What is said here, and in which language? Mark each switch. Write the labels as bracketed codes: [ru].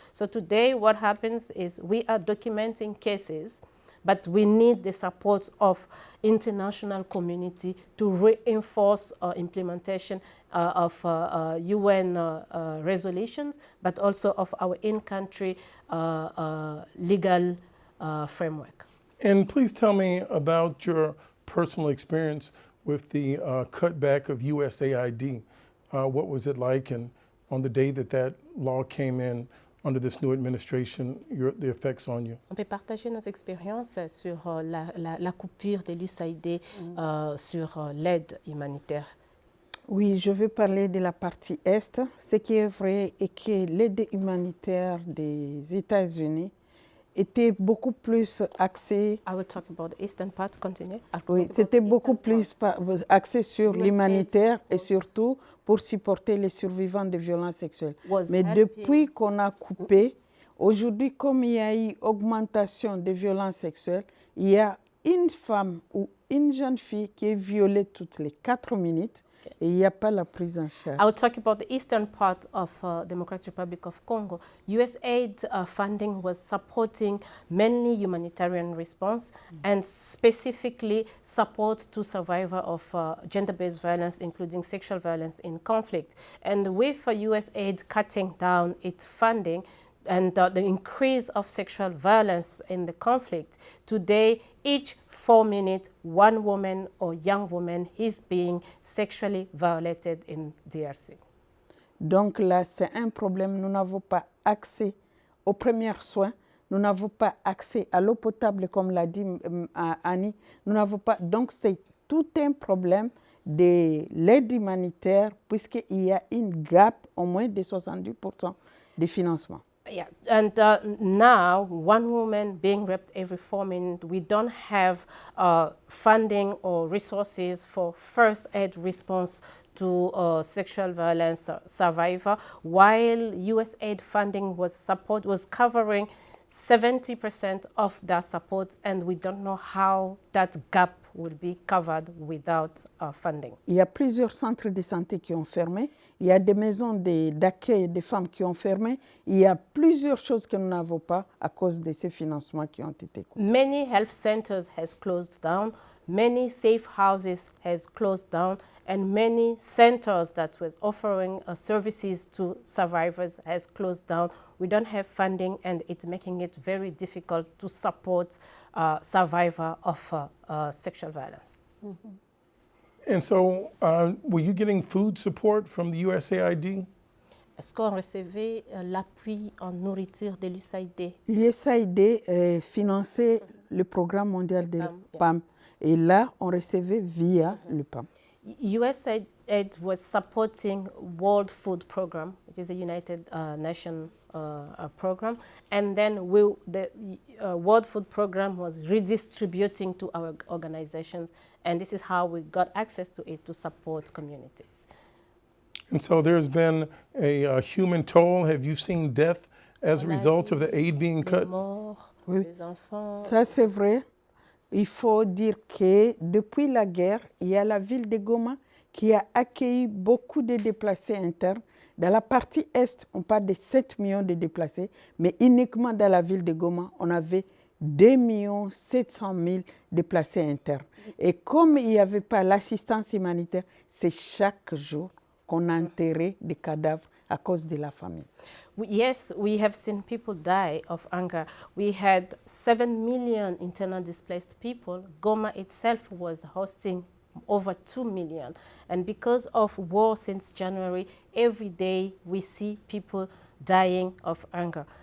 [en] So today what happens is we are documenting cases, but we need the support of international community to reinforce implementation of UN resolutions, but also of our in-country legal framework. And please tell me about your personal experience with the cutback of USAID. What was it like, and on the day that law came in under this new administration, the effects on you? [fr] On peut partager nos expériences sur la coupure de l'USAID sur l'aide humanitaire. Oui, je vais parler de la partie Est. Ce qui est vrai est que l'aide humanitaire des États-Unis était beaucoup plus axée. [en] I will talk about the eastern part. Continue. [fr] Oui, c'était beaucoup plus axé sur l'humanitaire et surtout pour supporter les survivants de violences sexuelles. Mais depuis qu'on a coupé, aujourd'hui, comme il y a eu augmentation des violences sexuelles, il y a une femme ou une jeune fille qui est violée toutes les 4 minutes. Et il n'y a pas la prise en charge. [en] I will talk about the eastern part of Democratic Republic of Congo. USAID funding was supporting mainly humanitarian response and specifically support to survivors of gender-based violence, including sexual violence in conflict. And with USAID cutting down its funding and the increase of sexual violence in the conflict, today each 4 minutes, one woman or young woman is being sexually violated in DRC. [fr] Donc là, c'est un problème. Nous n'avons pas accès aux premiers soins. Nous n'avons pas accès à l'eau potable, comme l'a dit Annie. Nous n'avons pas. Donc c'est tout un problème de l'aide humanitaire, puisqu'il y a une gap au moins de 70% de financement. [en] Yeah, and now one woman being raped every 4 minutes, we don't have funding or resources for first aid response to sexual violence survivor, while USAID funding was covering 70% of that support, and we don't know how that gap will be covered without funding. [fr] Il y a plusieurs centres de santé qui ont fermé. Il y a des maisons d'accueil des femmes qui ont fermé. Il y a plusieurs choses que nous n'avons pas à cause de ces financements qui ont été coupés. [en] Many health centers has closed down. Many safe houses has closed down, and many centers that was offering services to survivors has closed down. We don't have funding, and it's making it very difficult to support survivors of sexual violence. And so were you getting food support from the USAID? [fr] Est-ce qu'on recevait l'appui en nourriture de l'USAID? L'USAID finançait le programme mondial de PAM. Et là, on recevait via le PAM. [en] USAID was supporting World Food Program, which is a United Nations program, and then the World Food Program was redistributing to our organizations, and this is how we got access to it to support communities. And so there's been a human toll. Have you seen death as a result of the aid being cut? [fr] Les morts, Oui. les enfants. Ça, c'est vrai. Il faut dire que depuis la guerre, il y a la ville de Goma qui a accueilli beaucoup de déplacés internes. Dans la partie est, on parle de 7 millions de déplacés, mais uniquement dans la ville de Goma, on avait 2 700 000 déplacés internes. Et comme il n'y avait pas l'assistance humanitaire, c'est chaque jour qu'on enterrait des cadavres à cause de la famine. [en] Yes, we have seen people die of hunger. We had 7 million internally displaced people. Goma itself was hosting over 2 million. And because of war since January, every day we see people dying of hunger.